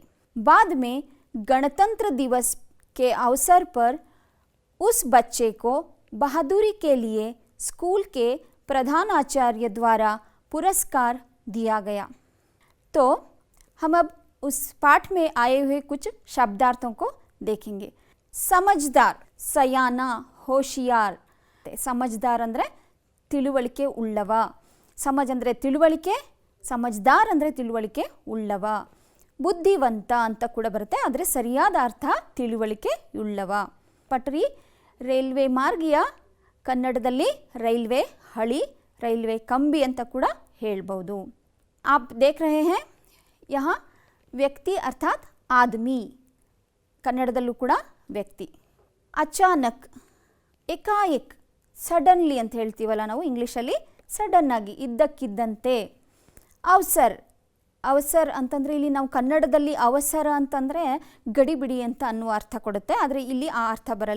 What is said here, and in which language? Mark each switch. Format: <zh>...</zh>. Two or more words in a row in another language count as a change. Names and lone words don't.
<hi>बाद में गणतंत्र दिवस के अवसर पर उस बच्चे को बहादुरी के लिए स्कूल के प्रधानाचार्य द्वारा पुरस्कार दिया गया। तो हम अब उस पाठ में आए हुए कुछ शब्दार्थों को देखेंगे। समझदार, सयाना, होशियार।</hi> <kn>समझदार ಅಂದರೆ ತಿಳುವಳಿಕೆ ಉಳ್ಳವ, ಸಮಜ್ ಅಂದರೆ ತಿಳುವಳಿಕೆ, ಸಮಜ್ದಾರ್ ಅಂದರೆ ತಿಳುವಳಿಕೆ ಉಳ್ಳವ. ಬುದ್ಧಿವಂತ ಅಂತ ಕೂಡ ಬರುತ್ತೆ, ಆದರೆ ಸರಿಯಾದ ಅರ್ಥ ತಿಳುವಳಿಕೆ ಉಳ್ಳವ. ಪಟರಿ ರೈಲ್ವೆ ಮಾರ್ಗೀಯ, ಕನ್ನಡದಲ್ಲಿ ರೈಲ್ವೆ ಹಳಿ, ರೈಲ್ವೆ ಕಂಬಿ ಅಂತ ಕೂಡ ಹೇಳ್ಬೋದು.</kn> <hi>आप देख रहे हैं यहाँ व्यक्ति अर्थात आदमी,</hi> <kn>ಕನ್ನಡದಲ್ಲೂ ಕೂಡ ವ್ಯಕ್ತಿ.</kn> <hi>अचानक, एकाएक,</hi> <kn>ಸಡನ್ಲಿ ಅಂತ ಹೇಳ್ತೀವಲ್ಲ ನಾವು ಇಂಗ್ಲೀಷಲ್ಲಿ, ಸಡನ್ ಆಗಿ, ಇದ್ದಕ್ಕಿದ್ದಂತೆ.</kn> <hi>अवसर, अवसर</hi> <kn>ಅಂತಂದರೆ ಇಲ್ಲಿ ನಾವು ಕನ್ನಡದಲ್ಲಿ ಅವಸರ ಅಂತಂದರೆ ಗಡಿಬಿಡಿ ಅಂತ ಅನ್ನುವ ಅರ್ಥ ಕೊಡುತ್ತೆ, ಆದರೆ ಇಲ್ಲಿ ಆ ಅರ್ಥ ಬರಲ್ಲ.</kn>